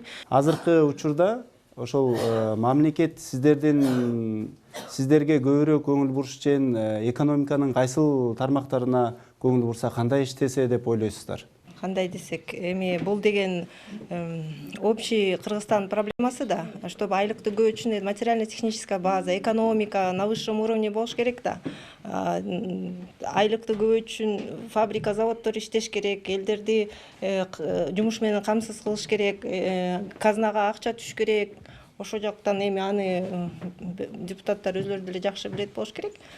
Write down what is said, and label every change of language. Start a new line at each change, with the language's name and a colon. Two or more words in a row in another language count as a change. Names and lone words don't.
Kyrgyz: Азыркы учурда ошол мамлекет сиздерге көбүрөөк көңүл буруш үчүн экономиканын кайсыл тармактарына көңүл бурса кандай иштесе деп ойлойсуздар? Кандай десек, эми бул деген общий Кыргызстан проблемасы да, чтобы айлык төгөө үчүн
Russian: материально-техническая база, экономика на высшем уровне
Kyrgyz: болуш керек да. Айлык төгөө үчүн фабрика, заводдор иштеш керек, элдерди жумуш менен камсыз кылыш керек, казнага акча түш керек. Ошол жактан эми аны депутаттар өзлөрү деле жакшы билет болуш керек.